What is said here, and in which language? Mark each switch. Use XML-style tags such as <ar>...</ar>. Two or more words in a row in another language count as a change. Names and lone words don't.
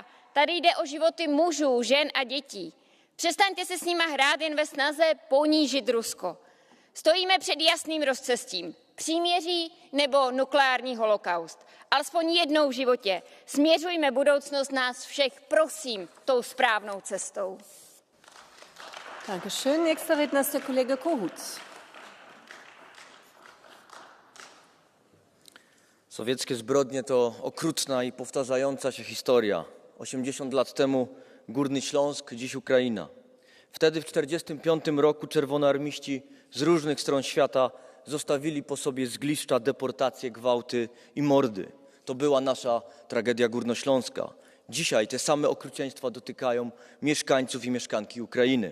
<cs>Tady jde o životy mužů, žen a dětí. Přestaňte se s nima hrát jen ve snaze ponížit Rusko. Stojíme před jasným rozcestím. Příměří nebo nukleární holokaust. Alespoň jednou v životě. Směřujme budoucnost nás všech, prosím, tou správnou cestou.</cs> <de>Dankeschön. Nächster Redner ist der Kollege Kohut.</de> <pl>Sowieckie zbrodnie to okrutna i powtarzająca się historia. 80 lat temu Górny Śląsk, dziś Ukraina. Wtedy w 1945 roku czerwonoarmiści z różnych stron świata zostawili po sobie zgliszcza, deportacje, gwałty i mordy. To była nasza tragedia górnośląska. Dzisiaj te same okrucieństwa dotykają mieszkańców i mieszkanki Ukrainy.</pl>